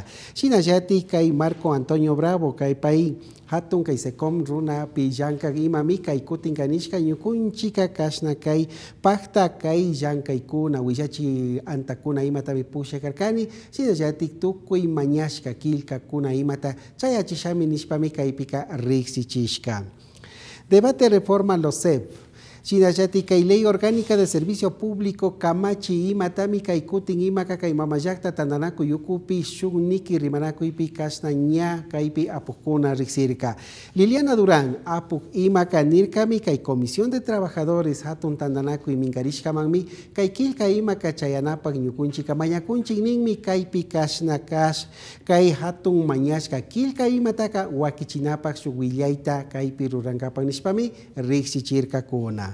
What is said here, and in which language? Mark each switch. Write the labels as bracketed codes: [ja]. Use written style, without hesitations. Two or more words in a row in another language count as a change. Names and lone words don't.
[qu] Shinallati kay Marco Antonio Bravo kay pay hatun kay secom runa pillanka imami kay kutin kanishka ñukunchika kasna kay pakta kay llankaykuna willachi antakuna imata pusha karkani sinallatik tukuy mañashka kilkakuna imata chayachishami nishpami kaypika riksichishka. [es] Debate reforma LOCEP. [qu] Shinallati kay [es] ley orgánica de servicio público [qu] kamachi imatami kay kutin imaka kay mamayakta tandanaku yukupi shugniki rimanakuypi kasna ña kaypi apukuna riksirka. Liliana Durán apuk imaka nirkami kay Comisión de Trabajadores hatun tandanaku minkarishkamanmi kay kilka imaka chayanapak ñukunchika mañakunchik ninmi kaypi kasna kay hatun mañashka kilka imataka wakichinapak shugwillayta kaypi rurankapak nishpami riksichirkakuna.